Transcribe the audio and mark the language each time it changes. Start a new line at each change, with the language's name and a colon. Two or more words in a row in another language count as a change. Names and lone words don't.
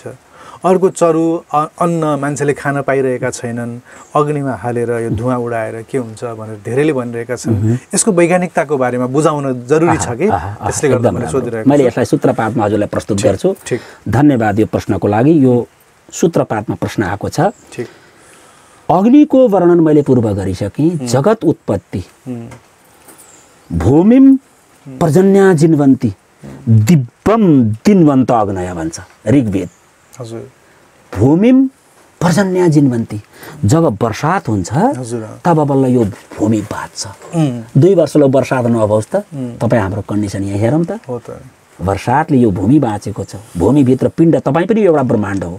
Nepali: अर्को चरु अन्न मान्छेले खान पाइरहेका छैनन्, अग्निमा हालेर यो धुवाँ उडाएर के हुन्छ भनेर धेरैले भनिरहेका छन्। यसको वैज्ञानिकताको बारेमा बुझाउन जरुरी छ कि, त्यसले गर्दा मैले सोधिरहेको छु। मैले यसलाई सूत्रपातमा हजुरलाई प्रस्तुत गर्छु। धन्यवाद यो प्रश्नको लागि। यो सूत्रपातमा प्रश्न आएको छ। अग्निको वर्णन मैले पूर्व गरिसकेँ।
Sanskrit: जगत उत्पत्ति भूमिम पर्जन्या जिन्वन्ती दिव्यम दिनवन्त अग्नय भन्छ ऋग्वेद। भूमिम पर्जन्या जिन्वन्ती,
Nepali: जब वर्षात हुन्छ तब बल्ल यो भूमि बाँच्छ। 2 वर्षलाई वर्षात नभओस् त तपाईँ हाम्रो कन्डिसन यहाँ हेरौँ त। वर्षातले यो भूमि बाँचेको छ। भूमिभित्र पिण्ड, तपाईँ पनि एउटा ब्रह्माण्ड हो।